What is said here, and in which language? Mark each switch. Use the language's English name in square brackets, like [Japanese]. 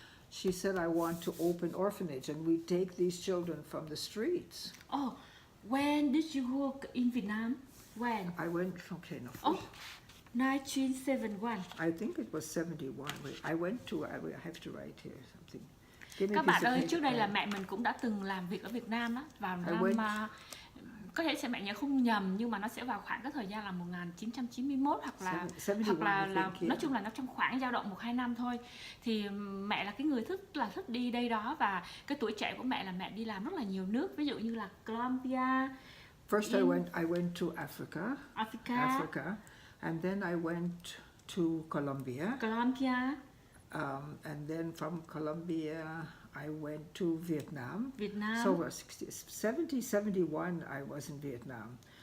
[English] She said, I want to open orphanage, and we take these children from the streets. Oh, when did you work in Vietnam? When? I went, 1971. I think it was 71. I went to, I have to write here something. [Vietnamese] Các bạn ơi, trước đây là mẹ mình cũng đã từng làm việc ở Việt Nam á, vào năm có thể mẹ nhớ không nhầm, nhưng mà nó sẽ vào khoảng cái thời gian là 1991 hoặc là nói chung là nó trong khoảng dao động 1-2 năm thôi. Thì mẹ là cái người thích đi đây đó, và cái tuổi trẻ của mẹ là mẹ đi làm rất là nhiều nước, ví dụ như là Colombia, [English] First I went to Africa, and then I went to Colombia, and then from Colombia I went to Vietnam. So 70, 71 I was in Vietnam.